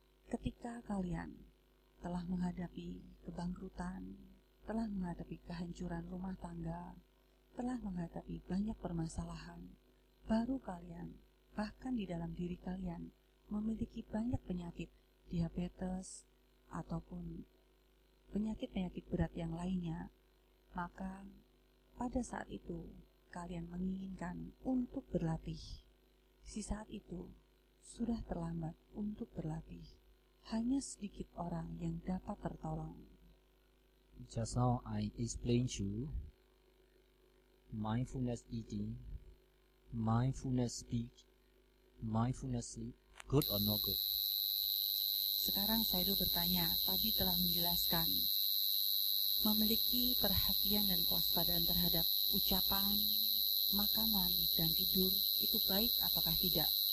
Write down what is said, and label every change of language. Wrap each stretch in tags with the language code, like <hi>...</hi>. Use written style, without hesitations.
<id>Ketika kalian telah menghadapi kebangkrutan, telah menghadapi kehancuran rumah tangga, telah menghadapi banyak permasalahan, baru kalian, bahkan di dalam diri kalian, memiliki banyak penyakit, diabetes, ataupun penyakit-penyakit berat yang lainnya, maka pada saat itu kalian menginginkan untuk berlatih. Di saat itu sudah terlambat untuk berlatih. Hanya sedikit orang yang dapat tertolong.</id> <en>Just now I explained to you mindfulness eating, mindfulness speech, mindfulness sleep, good or not good?</en> <id>Sekarang Sayadaw bertanya, tadi telah menjelaskan memiliki perhatian dan kewaspadaan terhadap ucapan, makanan, dan tidur itu baik ataukah tidak?</id>